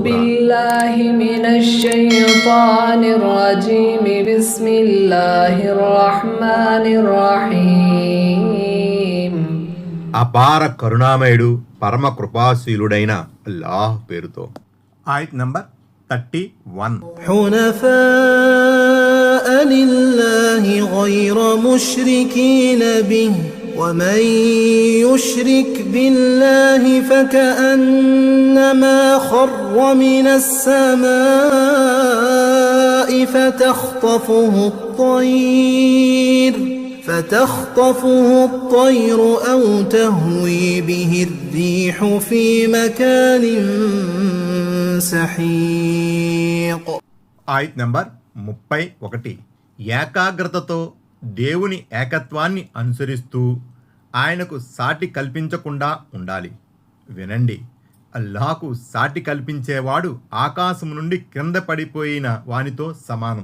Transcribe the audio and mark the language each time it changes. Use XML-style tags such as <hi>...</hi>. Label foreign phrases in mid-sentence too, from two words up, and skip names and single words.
<ar>بالله من الشيطان الرجيم. بسم الله الرحمن الرحيم.</ar> <te>అపార కరుణామయుడు పరమ కృపాశీలుడైన అల్లాహ్ పేరుతో. ఆయత్ నంబర్ 31.</te> <ar>حنفاء لله غير مشركين به ومن يشرك بالله فكأنما خر من السماء فتخطفه الطير أو تهوي به الريح في مكان سحيق.</ar> <te>ఆయత్ నంబర్ 31. ఏకాగ్రతతో దేవుని ఏకత్వాన్ని అనుసరిస్తూ ఆయనకు సాటి కల్పించకుండా ఉండాలి. వినండి, అల్లాహకు సాటి కల్పించేవాడు ఆకాశం నుండి క్రింద పడిపోయిన వానితో సమానం.</te>